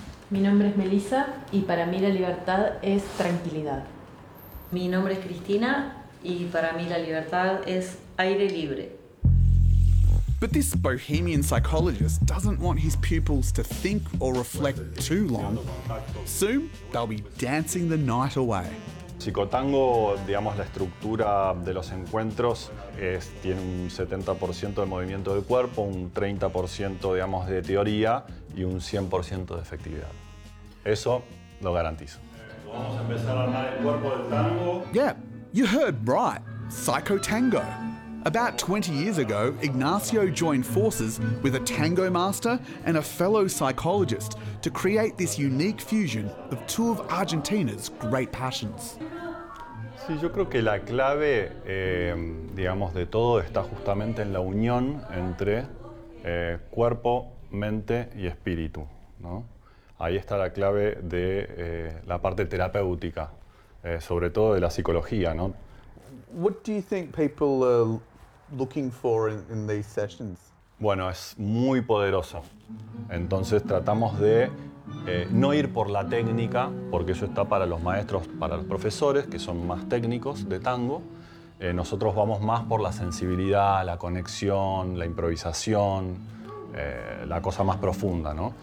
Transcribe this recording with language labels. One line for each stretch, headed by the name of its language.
Spanish: Mi nombre es Melissa y para mí la libertad es tranquilidad. Mi nombre es Cristina y para mí la libertad es aire libre.
English: But this bohemian psychologist doesn't want his pupils to think or reflect too long. Soon, they'll be dancing the night away.
Spanish: Psicotango, digamos, la estructura de los encuentros es, tiene un 70% de movimiento del cuerpo, un 30% digamos, de teoría y un 100% de efectividad. Eso lo garantizo. Vamos a empezar a armar el cuerpo del tango.
English: Yeah, you heard right, psychotango. About 20 years ago, Ignacio joined forces with a tango master and a fellow psychologist to create this unique fusion of two of Argentina's great passions.
Spanish: Sí, yo creo que la clave, digamos, de todo está justamente en la unión entre cuerpo, mente y espíritu, ¿no? Ahí está la clave de la parte terapéutica, sobre todo de la psicología, ¿no?
English: What do you think people looking for in these sessions?
Spanish: Bueno, es muy poderoso. Entonces tratamos de no ir por la técnica, porque eso está para los maestros, para los profesores, que son más técnicos de tango. Nosotros vamos más por la sensibilidad, la conexión, la improvisación, la cosa más profunda, ¿no?